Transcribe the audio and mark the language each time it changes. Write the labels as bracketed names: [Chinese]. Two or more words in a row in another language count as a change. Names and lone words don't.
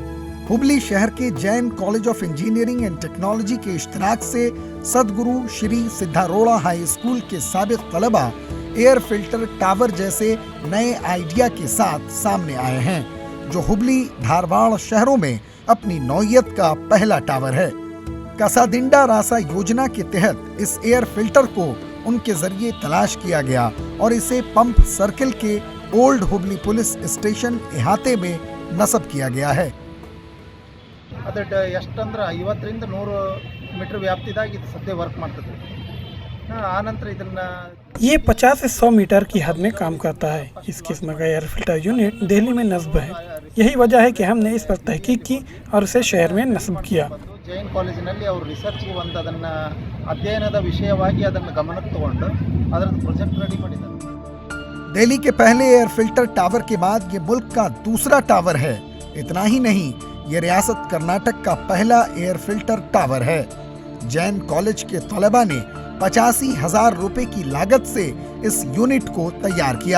[Urdu] ہبلی شہر کے جین کالج آف انجینئرنگ اینڈ ٹیکنالوجی کے اشتراک سے سدگرو شری سدھاروڑھا ہائی اسکول کے سابق طلبہ ایئر فلٹر ٹاور جیسے نئے آئیڈیا کے ساتھ سامنے آئے ہیں، جو ہبلی دھارواڑ شہروں میں اپنی نوعیت کا پہلا ٹاور ہے. کاسادنڈا راسا یوجنا کے تحت اس ایئر فلٹر کو ان کے ذریعے تلاش کیا گیا اور اسے پمپ سرکل کے اولڈ ہبلی پولیس اسٹیشن احاطے میں نصب کیا گیا ہے. [Kannada] ಎಷ್ಟಂದ್ರೆ 50ರಿಂದ 100 ಮೀಟರ್ ವ್ಯಾಪ್ತಿದಾಗ ಇದು ಸದ್ಯ ವರ್ಕ್ ಮಾಡ್ತದೆ। ಆನಂತರ ಇದನ್ನ [Urdu] یہ 50 سے 100 میٹر کی حد میں کام کرتا ہے. اس قسم کا ایئر فلٹر یونٹ دہلی میں نصب ہے۔ یہی وجہ ہے کہ ہم نے اس پر تحقیق کی اور اسے شہر میں نصب کیا. [Kannada] ಜೈನ್ ಕಾಲೇಜಿನಲ್ಲಿ ಅವರು ರಿಸರ್ಚ್ಗೆ ಬಂದು ಅದನ್ನ ಅಧ್ಯಯನದ ವಿಷಯವಾಗಿ ಅದನ್ನು ಗಮನಕ್ಕೆ ತಗೊಂಡು ಅದರ ಪ್ರಾಜೆಕ್ಟ್ ರೆಡಿ ಮಾಡಿದ್ದಾರೆ। [Urdu] دہلی کے پہلے ایئر فلٹر ٹاور کے بعد یہ ملک کا دوسرا ٹاور ہے. اتنا ہی نہیں، یہ ریاست کرناٹک کا پہلا ایئر فلٹر ٹاور ہے. جین کالج کے طلبہ نے 85,000 روپے کی لاگت سے اس یونٹ کو تیار کیا.